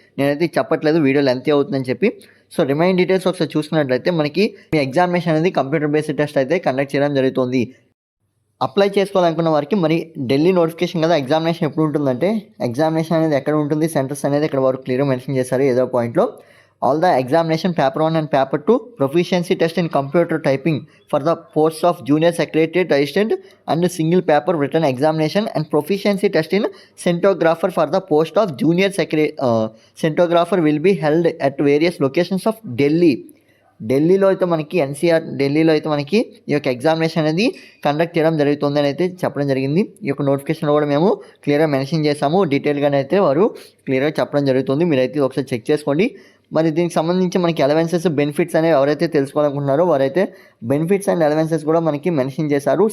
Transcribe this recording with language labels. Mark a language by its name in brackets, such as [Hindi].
[Telugu] నేనైతే చెప్పట్లేదు, video length అవుతుందని చెప్పి. సో రిమైన్ డీటెయిల్స్ ఒకసారి చూసుకున్నట్లయితే మనకి మీ ఎగ్జామినేషన్ అనేది కంప్యూటర్ బేస్డ్ టెస్ట్ అయితే కండక్ట్ చేయడం జరుగుతుంది. అప్లై చేసుకోవాలనుకున్న వారికి మరి ఢిల్లీ నోటిఫికేషన్ కదా, ఎగ్జామినేషన్ ఎప్పుడు ఉంటుందంటే ఎగ్జామినేషన్ అనేది ఎక్కడ ఉంటుంది, సెంటర్స్ అనేది ఇక్కడ వారు క్లియర్గా మెన్షన్ చేశారు ఏదో పాయింట్లో. [English] all the examination paper 1 and paper 2, proficiency test in computer typing for the posts of junior secretariat assistant and single paper written examination and proficiency test in centographer for the post of junior centographer will be held at various locations of Delhi. [Telugu] ఢిల్లీలో అయితే మనకి ఢిల్లీలో అయితే మనకి ఈ యొక్క examination అనేది conduct చేయడం జరుగుతుందని అయితే చెప్పడం జరిగింది. ఈ యొక్క నోటిఫికేషన్లో కూడా మేము క్లియర్గా మెన్షన్ చేసాము. డీటెయిల్గానే అయితే వారు క్లియర్గా చెప్పడం జరుగుతుంది. మీరైతే ఒకసారి చెక్ చేసుకోండి. మరి దీనికి సంబంధించి మనకి అలవెన్సెస్ బెనిఫిట్స్ అనేవి ఎవరైతే తెలుసుకోవాలనుకుంటున్నారో వారైతే బెనిఫిట్స్ అండ్ అలవెన్సెస్ కూడా మనకి మెన్షన్ చేశారు.